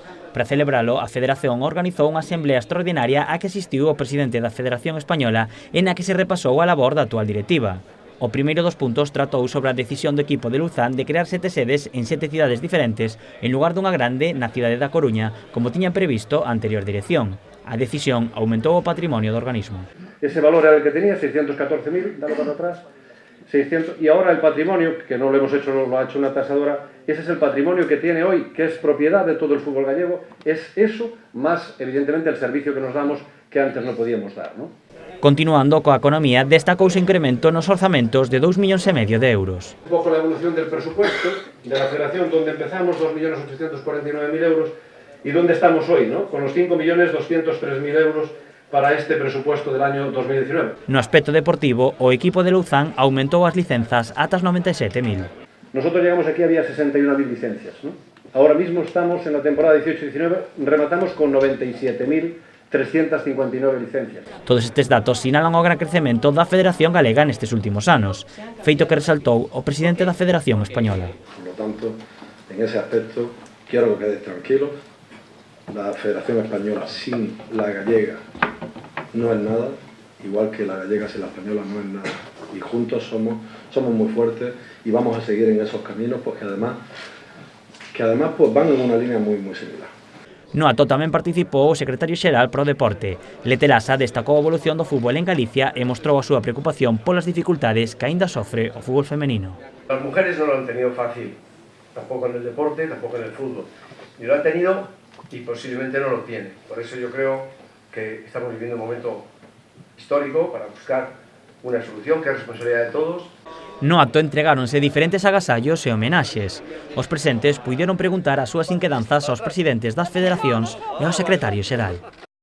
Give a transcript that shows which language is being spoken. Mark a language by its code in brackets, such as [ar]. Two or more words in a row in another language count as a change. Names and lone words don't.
[gl] Para celebralo, a Federación organizou unha asamblea extraordinaria a que asistiu o presidente da Federación Española e na que se repasou a labor da actual directiva. O primeiro dos puntos tratou sobre a decisión do equipo de Louzán de crear 7 sedes en 7 cidades diferentes en lugar dunha grande na cidade da Coruña, como tiña previsto a anterior dirección. A decisión aumentou o patrimonio do organismo. [es] Ese valor era el que tenía, 614.000, dalo para atrás, 600, y ahora el patrimonio, que no lo hemos hecho, lo ha hecho una tasadora, ese es el patrimonio que tiene hoy, que es propiedad de todo el fútbol gallego, es eso, más evidentemente el servicio que nos damos, que antes no podíamos dar, ¿no? [gl] Continuando coa economía, destacou o incremento nos orzamentos de 2,5 [es] millones de euros. Un poco la evolución del presupuesto de la Federación, donde empezamos 2.849.000 euros, y dónde estamos hoy, ¿no? Con los 5.203.000 euros para este presupuesto del año 2019. [gl] No aspecto deportivo, o equipo de Louzán aumentou as licenzas ata as 97.000. [es] Nosotros llegamos aquí, había 61.000 licencias, ¿no? Ahora mismo estamos en la temporada 18-19, rematamos con 97.359 licencias. [gl] Todos estes datos sinalan o gran crecemento da Federación Galega nestes últimos anos, feito que resaltou o presidente da Federación Española. [es] Por lo tanto, en ese aspecto, quiero que quedes tranquilo. La Federación Española sin la gallega no es nada, igual que la gallega sin la española no es nada. Y juntos somos muy fuertes y vamos a seguir en esos caminos, porque además pues van en una línea muy similar. [gl] No acto tamén participou o secretario xeral pro deporte. Lete Lasa destacou a evolución do fútbol en Galicia e mostrou a súa preocupación polas dificultades que aínda sofre o fútbol femenino. [es] Las mujeres no lo han tenido fácil, tampoco en el deporte, tampoco en el fútbol. Y lo han tenido y posiblemente no lo tiene. Por eso yo creo que estamos viviendo un momento histórico para buscar una solución que es responsabilidad de todos. [gl] No acto entregáronse diferentes agasallos e homenaxes. Os presentes puideron preguntar as súas inquedanzas aos presidentes das federacións e ao secretario xeral.